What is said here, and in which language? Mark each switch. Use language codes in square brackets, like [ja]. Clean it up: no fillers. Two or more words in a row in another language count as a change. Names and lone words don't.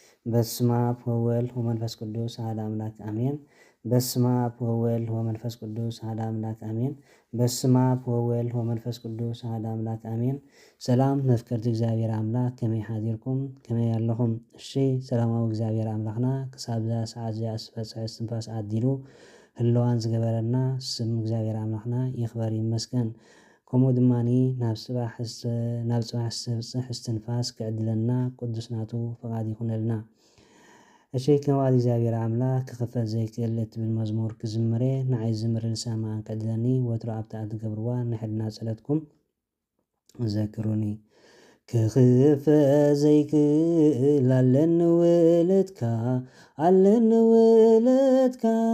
[gez] በስመ አብ ወወልድ ወመንፈስ ቅዱስ አሐዱ አምላክ አሜን። በስመ አብ ወወልድ ወመንፈስ ቅዱስ አሐዱ አምላክ አሜን። በስመ አብ ወወልድ ወመንፈስ ቅዱስ አሐዱ አምላክ አሜን። [ti] ሰላም መፍቀርቲ እግዚአብሔር አምላክ ከመይ ሓዚርኩም ከመይ ኣለኹም? እሺ ሰላማዊ እግዚአብሔር አምላክና ክሳብ ዛ ሰዓት እዚኣ ዝፈፀመ እስትንፋስ ዓዲሉ ህልዋን ዝገበረና ስም እግዚአብሔር አምላክና ይኽበር ይመስገን። ከምኡ ድማኒ ናብ ፅባሕ ዝብፅሕ እስትንፋስ ክዕድለና ቅዱስ ናቱ ፈቃድ ይኹነልና። እሺ ከመይ እግዚአብሔር አምላክ ክኽፈት ዘይክእል እትብል መዝሙር ክዝምረ ንዓይ ዝምር ልሰማዕ ክዕድለኒ ወትሮ ኣብታ ትገብርዋ ንሕልና ፀለትኩም ዘክሩኒ። ክኽፈት ዘይክእል ኣለኒ ውለድካ ኣለኒ ውለድካ